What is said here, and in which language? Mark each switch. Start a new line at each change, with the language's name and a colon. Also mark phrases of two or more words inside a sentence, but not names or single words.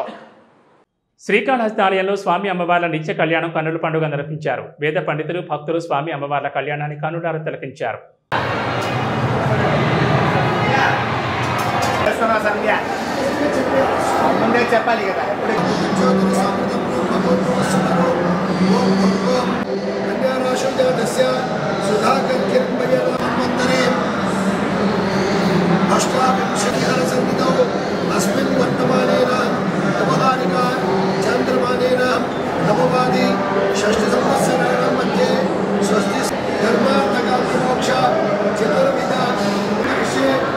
Telugu: శ్రీకాళహస్తి ఆలయంలో స్వామి అమ్మవార్ల నిత్య కళ్యాణం కన్నుల పండుగ నిర్వహించారు. వేద పండితులు, భక్తులు స్వామి అమ్మవార్ల కళ్యాణాన్ని కన్నులారా తిలకించారు. చెప్పాలి కదా.
Sanskrit: अस्मिन् वर्तमानेन व्यवहारिक चन्द्रमानेन नववादि षष्ठसंवत्सराणां मध्ये स्वस्ति धर्मार्थकामोक्ष चतुर्विध विषये